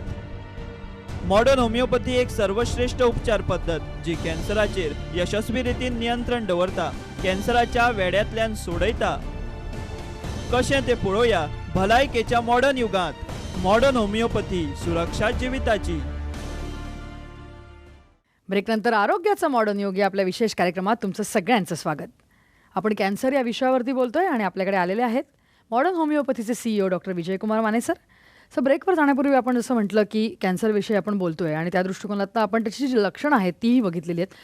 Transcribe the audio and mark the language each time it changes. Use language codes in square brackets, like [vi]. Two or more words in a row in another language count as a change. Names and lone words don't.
[kok] मॉडर्न होमिओपॅथी एक सर्वश्रेष्ठ उपचार पद्धत जी कॅन्सराचेर यशस्वी रितीन नियंत्रण दवरता, कॅन्सराच्या वेड्यातल्यान सोडयता. कशें ते पळोवया भलायकेच्या मॉडर्न युगांत. मॉडर्न होमिओपॅथी, सुरक्षा जिविताची. [mr] ब्रेकनंतर आरोग्याचा मॉडर्न योग या आपल्या विशेष कार्यक्रमात तुमचं सगळ्यांचं स्वागत. आपण कॅन्सर या विषयावरती बोलतोय आणि आपल्याकडे आलेले आहेत मॉडर्न होमिओपॅथीचे CEO डॉक्टर विजयकुमार माने सर. सर, ब्रेकवर जाण्यापूर्वी आपण जसं म्हटलं की कॅन्सरविषयी आपण बोलतोय आणि त्या दृष्टिकोनातनं आपण त्याची जी लक्षणं आहेत तीही बघितलेली आहेत.